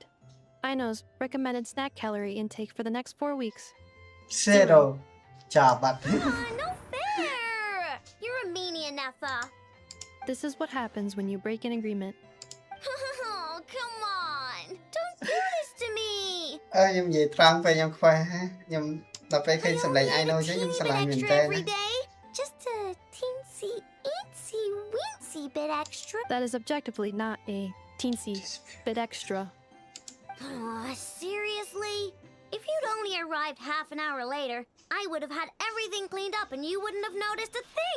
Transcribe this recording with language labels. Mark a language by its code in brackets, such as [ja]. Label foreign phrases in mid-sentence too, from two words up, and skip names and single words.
[en] Aino's recommended snack calorie intake for the next 4 weeks. 0. Job. No fair! You're a meanie enough. This is what happens when you break an agreement. Oh, come on! Don't do this to me! [km] ខ្ញុំនិយាយត្រង់ពេលខ្ញុំខ្វះខ្ញុំដល់ពេលឃើញសម្លេង [en] I know [km] ចឹងខ្ញុំស្រឡាញ់មែនតើ [en] Just a teensy, eensy, weensy bit extra. That is objectively not a teensy bit extra. Seriously? If you'd only arrived half an hour later, I would have had everything cleaned up and you wouldn't have noticed a thing.